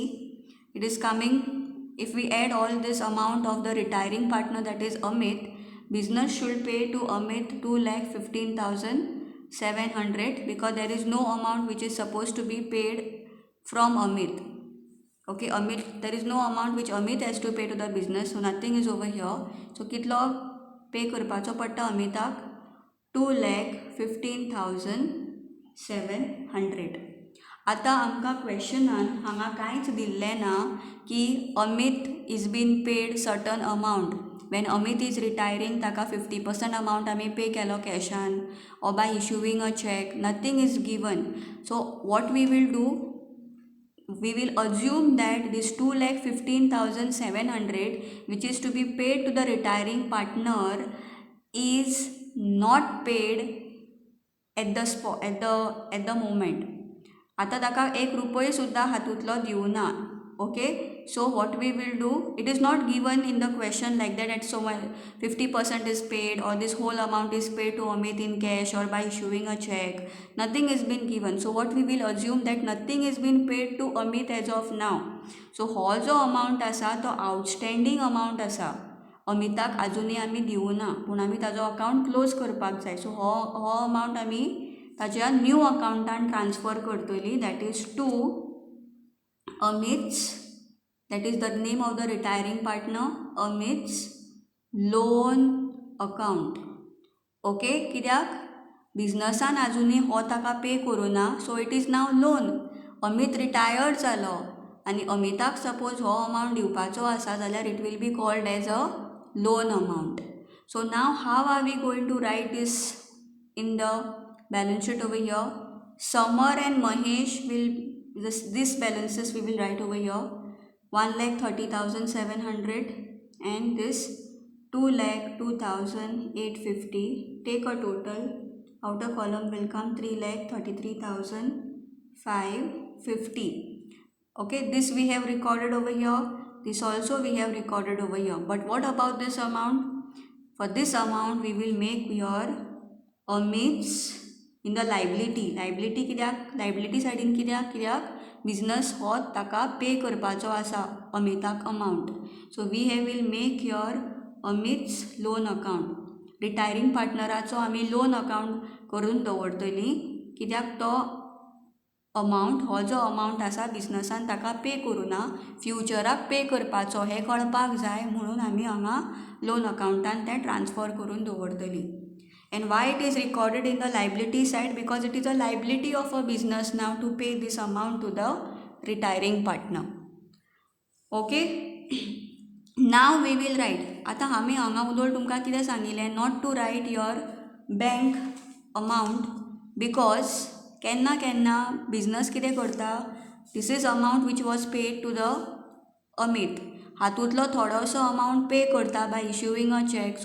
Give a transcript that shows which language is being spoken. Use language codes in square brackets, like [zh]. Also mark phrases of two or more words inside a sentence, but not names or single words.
[en] It is coming, if we add all this amount of the retiring partner, that is Amit, business should pay to Amit 2,15,700 because there is no amount which is supposed to be paid from Amit. Okay, Amit, there is no amount which Amit has to pay to the business, so nothing is over here. [kok] So कितलो पे करपाचो पडटा अमिताक? 2,15,700. आता आमकां क्वेश्चनान हांगा कांयच दिल्लें ना की [en] Amit is been paid certain amount. When Amit is retiring [kok] ताका 50% अमाउंट आमी पे केलो कॅशान [en] or by issuing a check. Nothing is given. So what we will do, we will assume that this 2,15,700 which is to be paid to the retiring partner is not paid at the spot, at the moment. [kok] आता ताका 1 रुपया सुद्धा हातूंतलो दिवना. [en] okay, so what we will do, it is not given in the question like that so 50% is paid or this whole amount is paid to Amit in cash or by issuing a check. Nothing has been given, so what we will assume that nothing has been paid to Amit as of now. [kok] So हो जो amount आसा तो [en] outstanding amount [kok] आसा, अमिताक आजुनी आमी दिवना पूण आमी ताजो अकाउंट क्लोज करपाक जाय. सो हो अमाउंट आमी ताज्या न्यू अकाउंटान ट्रान्सफर करतली, [en] That is to Amit's, that is the name of the retiring partner, Amit's loan account. [kok] okay, कित्याक बिजनसान आजुनी हो ताका पे करूना, [en] so it is now loan. [kok] अमित रिटायर्ड जालो आनी अमिताक सपोज हो अमाउंट दिवपाचो आसा जाल्यार [en] it will be called as a loan amount. So now how are we going to write this in the balance sheet over here? Samar and Mahesh will, this balances we will write over here, 1,30,700 and this 2,02,850. take a total, outer column will come 3,33,550. okay, this we have recorded over here, this also we have recorded over here. But what about this amount? For this amount we will make your Amit's in the liability. [kok] Liability कित्याक? [en] Liability side [kok] in कित्याक? बिझनस हो ताका पे करपाचो आसा अमिताक अमावंट. [en] So we will make your Amit's loan account. [kok] रिटायरींग पार्टनराचो आमी लोन अकावंट करून दवरतलीं, कित्याक तो अमावंट हो जो अमावंट आसा बिझनसान ताका पे करुना, फ्युचराक पे करपाचो हें कळपाक जाय म्हणून आमी हांगा लोन अकावंटान तें ट्रान्सफर करून दवरतलीं. [en] And why it is recorded in the liability side? Because it is a liability of a business now to pay this amount to the retiring partner. Okay? Now we will write. [kok] आतां आमी हांगा उलोवन तुमकां कितें सांगिल्लें, [en] not to write your bank amount, because [kok] केन्ना केन्ना बिझनस कितें करता, [en] this is amount which was paid to the Amit, [kok] हातूंतलो थोडोसो अमावंट पे करता [en] by issuing a check.